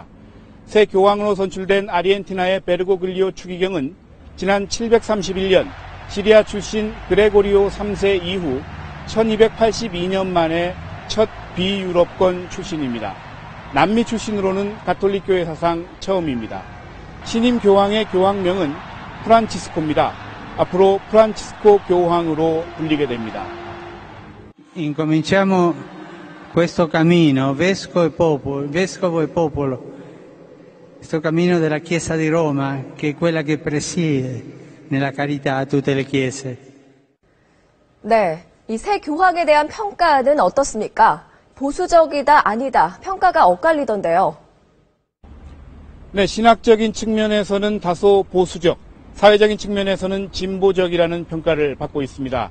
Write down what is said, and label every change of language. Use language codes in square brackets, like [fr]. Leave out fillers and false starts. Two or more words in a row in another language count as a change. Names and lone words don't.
[ko] 새 교황으로 선출된 아르헨티나의 베르고글리오 추기경은 지난 731년 시리아 출신 그레고리오 3세 이후 1282년 만에 첫 비유럽권 출신입니다. 남미 출신으로는 가톨릭교회 사상 처음입니다. 신임 교황의 교황명은 프란치스코입니다. 앞으로 프란치스코 교황으로 불리게 됩니다. [it] Incominciamo questo cammino, vescovo e popolo, questo cammino della Chiesa di Roma, che è quella che presiede nella carità a tutte le chiese. [ko] 네, 이 새 교황에 대한 평가는 어떻습니까? 보수적이다, 아니다, 평가가 엇갈리던데요. 네, 신학적인 측면에서는 다소 보수적, 사회적인 측면에서는 진보적이라는 평가를 받고 있습니다.